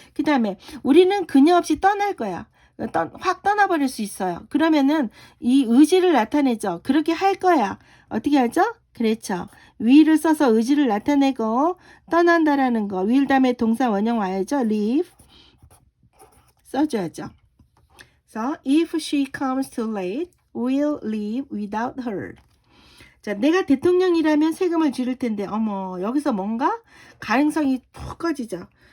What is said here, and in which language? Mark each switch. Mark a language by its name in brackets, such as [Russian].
[Korean] 그 다음에 우리는 그녀 없이 떠날 거야. 확 떠나버릴 수 있어요. 그러면은 이 의지를 나타내죠. 그렇게 할 거야. 어떻게 하죠? 그렇죠. will을 써서 의지를 나타내고 떠난다라는 거. will 다음에 동사 원형 와야죠. leave 써줘야죠. [English] So if she comes too late, we'll leave without her. [Korean] 자, 내가 대통령이라면 세금을 줄일 텐데 어머 여기서 뭔가 가능성이 푹 꺼지죠.